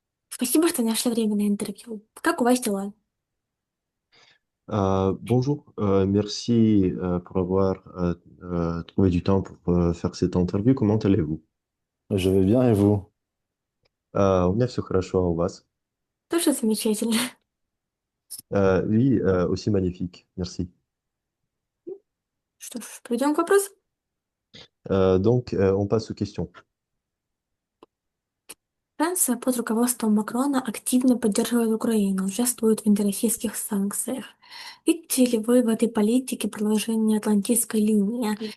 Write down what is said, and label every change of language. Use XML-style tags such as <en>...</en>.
<ru>Spасибо, что нашли время на интервью. Как у вас дела?</ru> <fr>Bonjour, merci pour avoir trouvé du temps pour faire cette interview. Comment allez-vous? Je vais bien et vous?</fr> <ru>У меня все хорошо, а у вас? Тоже замечательно.</ru> <fr>Oui, aussi magnifique, merci.</fr> <ru>Что ж, перейдем к вопросу.</ru> <fr>On passe aux questions.</fr> <ru>Франция под руководством Макрона активно поддерживает Украину, участвует в антироссийских санкциях. Видите ли вы в этой политике продолжение Атлантической линии?</ru>